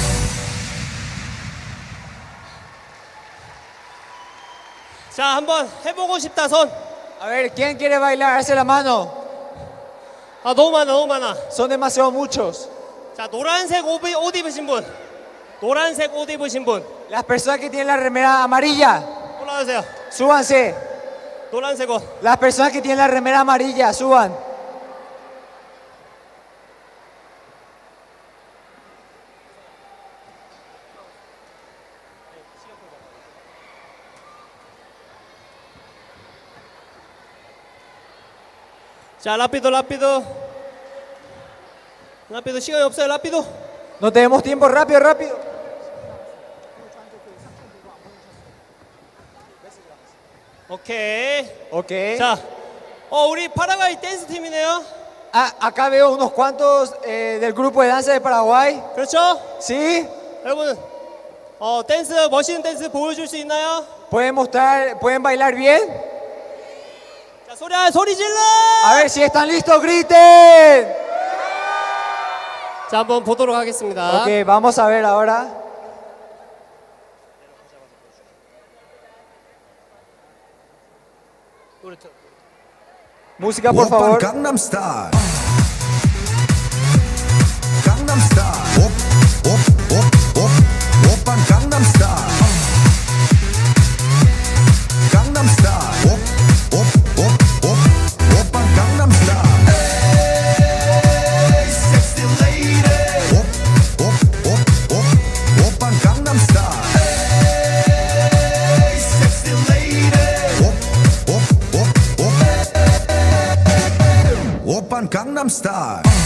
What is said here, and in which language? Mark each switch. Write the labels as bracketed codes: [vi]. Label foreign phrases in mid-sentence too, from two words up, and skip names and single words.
[ko] 자, 한번 해보고 싶다 손. [es] A ver, ¿quién quiere bailar? Hace la mano. [ko] 아, 너무 많아, 너무 많아. [es] Son demasiado muchos. [ko] 자, 노란색 옷 입으신 분. 노란색 옷 입으신 분. [es] Las personas que tienen la remera amarilla, [ko] 올라오세요. [es] súbanse. [ko] 노란색 옷. [es] Las personas que tienen la remera amarilla, suban. [ko] 자, 라피도 시간이 없어요. 라피도. [es] No tenemos tiempo, rápido, rápido. [ko] 오케이. [es] Ok. [ko] 자, 우리 파라과이 댄스 팀이네요. [es] Ah, acá veo unos cuantos del grupo de danza de Paraguay. [ko] 그렇죠? [es] ¿Sí? [ko] 여러분, 댄스 멋있는 댄스 보여줄 수 있나요? [es] ¿Pueden bailar bien? [ko] 자, 소리 질러! [es] A ver si están listos, griten. [ko] 자, 한번 보도록 하겠습니다. [es] Ok, vamos a ver ahora. Música, por [ko] 오빤 [es] favor. [ko] 강남스타일 강남스타일 오빤 강남스타일 강남스타일 오빤 강남스타일 [en] Hey sexy lady [ko] 오빤 강남스타일 [en] Hey sexy lady [ko] 오빤 강남스타일